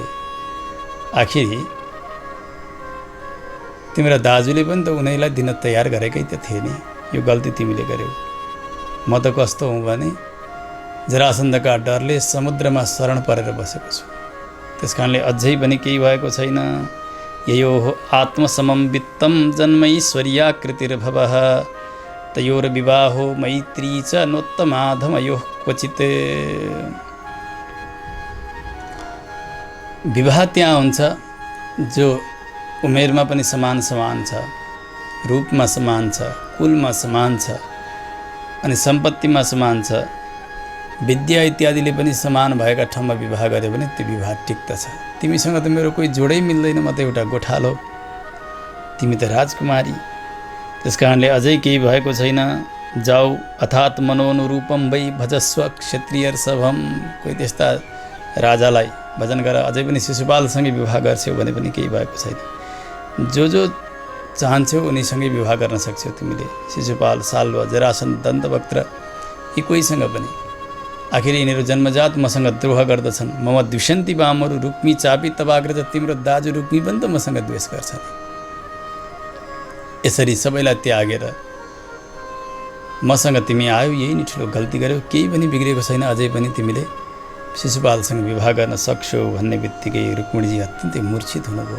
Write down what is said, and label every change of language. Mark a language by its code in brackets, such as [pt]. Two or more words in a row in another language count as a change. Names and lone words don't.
[ne] आखिर तिम्रो दाजुले पनि त उनीलाई दिन तयार गरेकै त थिए नि, यो गल्ती तिमीले गर्यौ। म त कस्तो हुँ भने जरासन्धका डरले समुद्रमा शरण परेर बसेको छु। त्यसकारणले अझै पनि केही भएको छैन। [sa] ययो आत्मसमं वित्तं जन्मैश्वर्याकृतिर्भवः तयोर्विवाहो मैत्री च नोत्तमाधमयोः क्वचित्। [ne] विवाह त्यहाँ हुन्छ जो उमेरमा पनि समान समान छ, रूपमा समान छ, कुलमा समान छ, अनि सम्पत्तिमा समान छ, विद्या इत्यादिले पनि समान भएका ठाउँमा विवाह गर्यो भने त्यो विवाह टिक्दछ। तिमीसँग त मेरो कोही जोडै मिल्दैन, म त एउटा गोठालो, तिमी त राजकुमारी। त्यसकारणले अझै केही भएको छैन। जाऊ अर्थात् [sa] मनोनुरूपम वै भजस्व क्षत्रियर्षभम। [ne] कोही त्यस्ता राजालाई भजन गर। अझै पनि शिशुपालसँगै विवाह गर्छौ भने पनि केही भएको छैन। जो चाहन्छौ उनीसँगै विवाह गर्न सक्छौ तिमीले। शिशुपाल, साल्व, जरासन्ध, दन्तवक्त्र यी कोहीसँग पनि। आखिर यिनीहरू जन्मजात मसँग द्रोह गर्दछन्। [sa] मम द्विषन्ति वामहरू रुक्मी चापी तवाग्रज। [ne] तिम्रो दाजु रुक्मी पनि त मसँग द्वेष गर्छन्। यसरी सबैलाई त्यागेर मसँग तिमी आयौ, यही नि ठुलो गल्ती गर्यौ। केही पनि बिग्रेको छैन। अझै पनि तिमीले शिशुपालसँग विवाह गर्न सक्छौ भन्ने बित्तिकै रुक्मिणीजी अत्यन्तै मूर्छित हुनुभयो।